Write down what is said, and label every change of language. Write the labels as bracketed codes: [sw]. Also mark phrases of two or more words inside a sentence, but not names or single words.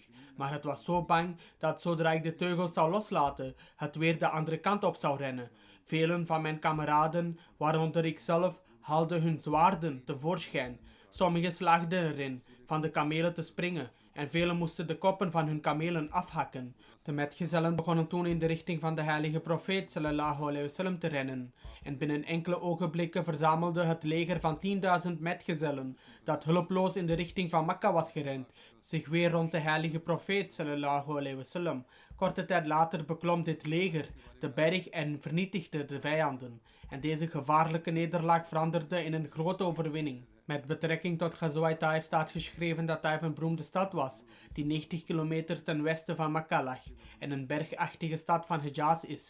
[nl] Maar het was zo bang dat zodra ik de teugels zou loslaten, het weer de andere kant op zou rennen. Velen van mijn kameraden, waaronder ik zelf, haalden hun zwaarden tevoorschijn. Sommigen slaagden erin van de kamelen te springen en velen moesten de koppen van hun kamelen afhakken. De metgezellen begonnen toen in de richting van de heilige profeet [ar] صلى الله عليه وسلم [nl] te rennen. En binnen enkele ogenblikken verzamelde het leger van 10.000 metgezellen, dat hulpeloos in de richting van Mekka was gerend, zich weer rond de heilige profeet [ar] صلى الله عليه وسلم. [nl] Korte tijd later beklom dit leger de berg en vernietigde de vijanden. En deze gevaarlijke nederlaag veranderde in een grote overwinning. Met betrekking tot Ghazwat Taif staat geschreven dat Taif een beroemde stad was, die 90 kilometer ten westen van Mekka lag en een bergachtige stad van Hijaz is.